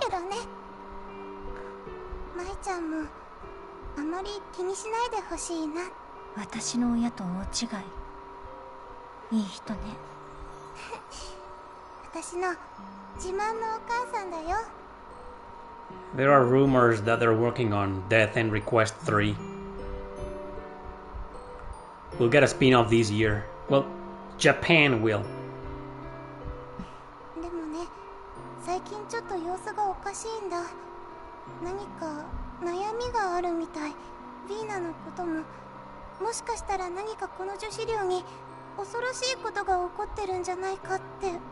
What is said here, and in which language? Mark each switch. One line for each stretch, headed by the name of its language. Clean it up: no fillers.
Japanese: けどね。舞ちゃんもあまり気にしないでほしいな。私の親と大違い。いい人ね。私の自慢のお母さんだよ。
English: There are rumors that they're working on Death and Request 3. We'll get a spin-off this year. Well, Japan will.
Japanese: でもね、最近ちょっと様子がおかしいんだ。何か悩みがあるみたい。ヴィーナのことも、もしかしたら何かこの女子寮に恐ろしいことが起こってるんじゃないかって。